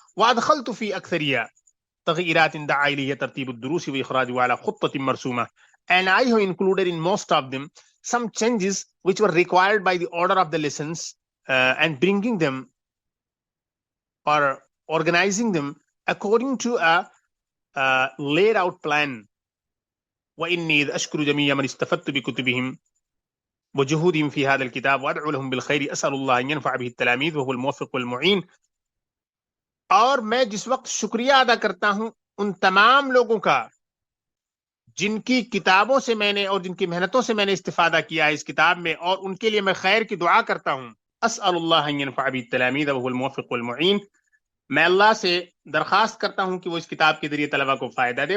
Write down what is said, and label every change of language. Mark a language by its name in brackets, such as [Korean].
[Arabic] وأدخلت في أكثرها تغييرات دعا إليها ترتيب الدروس وإخراجها على خطة مرسومة, [English] and I have included in most of them some changes which were required by the order of the lessons and bringing them or organizing them according to a laid out plan. [Arabic] وإني أشكر جميع من استفدت بكتبهم وجهودهم في هذا الكتاب وأدعو لهم بالخير, أسأل الله أن ينفع به التلاميذ وهو الموفق والمعين. [Urdu] اور میں جس وقت شکریہ ادا کرتا ہوں ان تمام لوگوں کا جن کی کتابوں سے میں نے اور جن کی محنتوں سے میں نے استفادہ کیا ہے اس کتاب میں, اور ان کے لیے میں خیر کی دعا کرتا ہوں. [Arabic] اسأل اللہ ان ينفع به التلاميذ وهو الموفق والمعين, [Urdu] میں اللہ سے درخواست کرتا ہوں کہ وہ اس کتاب کے ذریعے طلبہ کو فائدہ دے.